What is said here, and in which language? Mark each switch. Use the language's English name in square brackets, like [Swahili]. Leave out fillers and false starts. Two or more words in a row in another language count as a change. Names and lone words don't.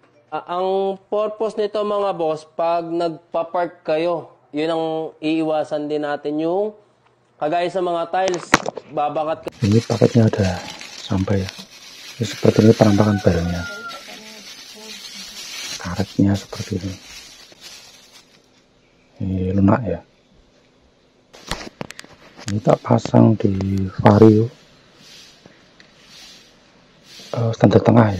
[Filipino] Ang purpose nito mga boss, pag nagpa-park kayo, yun ang iiwasan din natin yung kagaya sa mga tiles, babakat [Indonesian] Ini paketnya udah sampai ya. Ini seperti ini penampakan barangnya. Karetnya seperti ini. Ini lunak ya. Ini tak pasang di vario standar tengah ya.